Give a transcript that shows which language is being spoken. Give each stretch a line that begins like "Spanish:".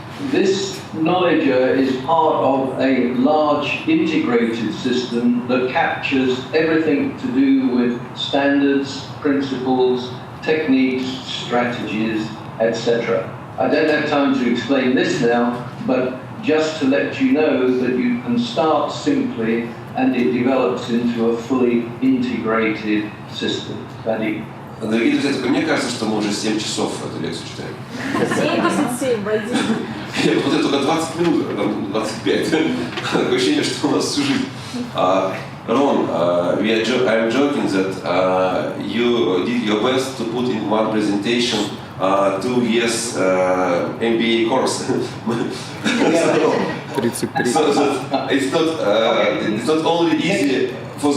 English: This knowledge is part of a large integrated system that captures everything to do with standards, principles, techniques, strategies, etc. I don't have time to explain this now, but just to let you know that you can start simply and it develops into a fully integrated system. Vadim.
Russian: Дорогие друзья, только мне кажется, что мы уже 7 часов эту лекцию читаем. 77, Вадим. Я смотрю, только 20 минут, а там 25. Такое ощущение, что у нас всю жизнь.
English: Ron, I'm joking that you did your best to put in one presentation 2 years MBA course. So it's not only easy for the